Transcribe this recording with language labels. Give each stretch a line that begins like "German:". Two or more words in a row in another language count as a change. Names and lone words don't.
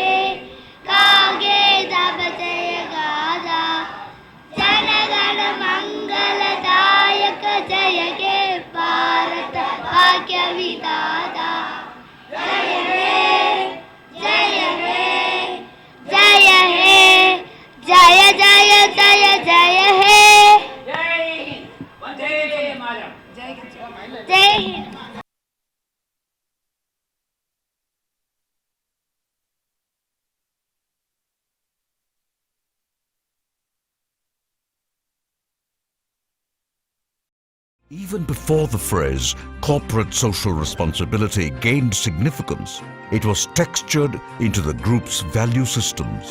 Bangla: কাগে তব জয় গাদা জনগণ মঙ্গলদায়ক জয় হে ভারত ভাগ্য বিধাতা জয় হে জয় হে জয় হে জয় জয় জয় জয় হে
Hindi: जय हिंद।
English: Even before the phrase corporate social responsibility gained significance, it was textured into the group's value systems.